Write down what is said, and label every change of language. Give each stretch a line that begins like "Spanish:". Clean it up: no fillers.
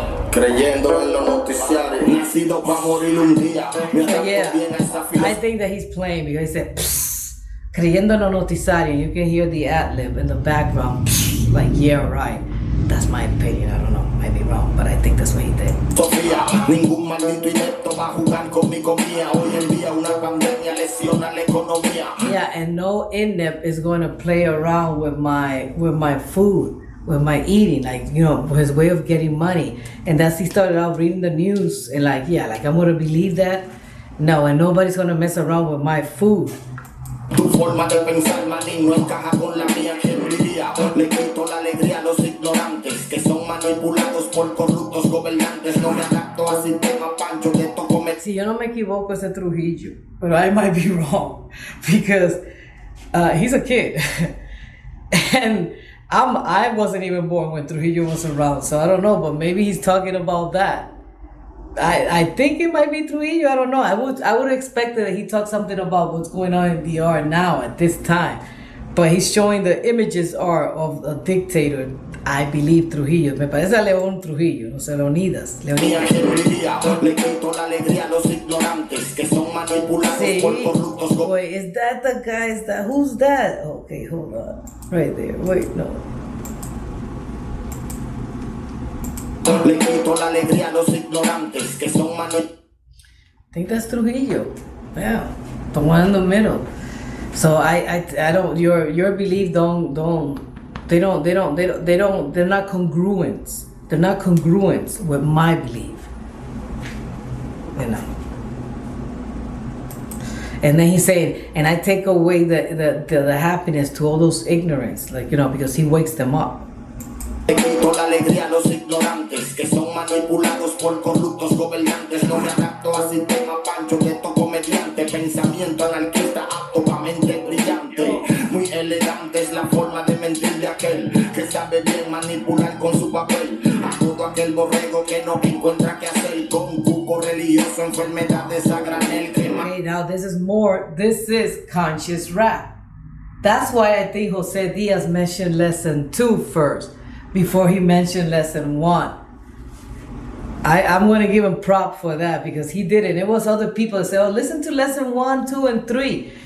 Spanish: creyendo en los noticiarios. Nacido para morir un día.
English: I think that he's playing, because he said,
Spanish: creyendo en los noticiarios.
English: You can hear the ad-lib in the background, like, yeah, right. That's my opinion. I don't know. Might be wrong, but I think that's what he did.
Spanish: Ningún maldito inepto va a jugar con mi comida. Hoy en día una pandemia lesiona la economía.
English: Yeah, and no inept is going to play around with my food, with my eating, like, his way of getting money. And that's, he started out reading the news and I'm going to believe that? No, and nobody's going to mess around with my food.
Spanish: Tu forma de pensar, manín, no encaja con la mía. Quiero diría, le quito la alegría a los ignorantes que son manipulados por corruptos gobernantes. No me adapto al sistema, Pancho, que toco me... Si yo no me equivoco, ese
English: Trujillo, but I might be wrong, because he's a kid. And I wasn't even born when Trujillo was around, so I don't know, but maybe he's talking about that. I think it might be Trujillo. I don't know. I would expect that he talked something about what's going on in DR now at this time, but he's showing the images are of a dictator. I believe Trujillo.
Spanish: Me parece a León Trujillo, no sé, Leonidas. Le quito la alegría a los ignorantes que son manipulados por corruptos.
English: Wait, is that the guy? Is that who's that? Okay, hold on. Right there. Wait, no.
Spanish: Le quito la alegría a los ignorantes que son manipulados.
English: I think that's Trujillo. Yeah, the one in the middle. So I don't. Your belief they're not congruent. They're not congruent with my belief. You know. And then he's saying, and I take away the happiness to all those ignorance, like, you know, because he wakes them up.
Spanish: Le quito la alegría a los ignorantes que son manipulados por corruptos gobernantes. No me adapto al sistema pancho de estos comediantes. Pensamiento anarquista apto pa' mente brillante. Muy elegante es la forma de mentir de aquel que sabe bien manipular con su papel a todo aquel borrego que no encuentra qué hacer con cuco religioso, enfermedades a granel.
English: Okay, now this is conscious rap. That's why I think Jose Diaz mentioned lesson 2 first, before he mentioned lesson 1. I'm going to give him prop for that, because he did it. It was other people that said, oh, listen to lesson 1, 2, and 3.